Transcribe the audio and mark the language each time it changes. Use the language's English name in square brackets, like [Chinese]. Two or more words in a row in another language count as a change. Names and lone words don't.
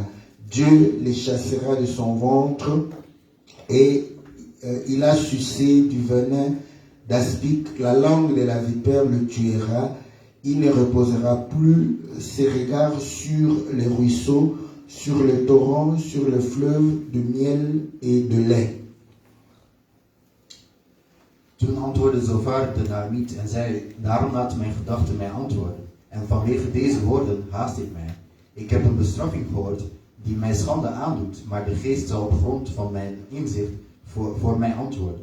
[French] Dieu les chassera de son ventre et il a sucé du venin d'aspic. La langue de la vipère le tuera. Il ne reposera plus ses regards sur les ruisseaux, sur les torrents, sur les fleuves de miel et de lait. [Dutch] Toen antwoordde Zofar de Naamiet en zei, daarom laat mijn gedachten mij antwoorden. En vanwege deze woorden haast ik mij. Ik heb een bestraffing gehoord die mij schande aandoet, maar de geest zal op grond van mijn inzicht voor mij antwoorden.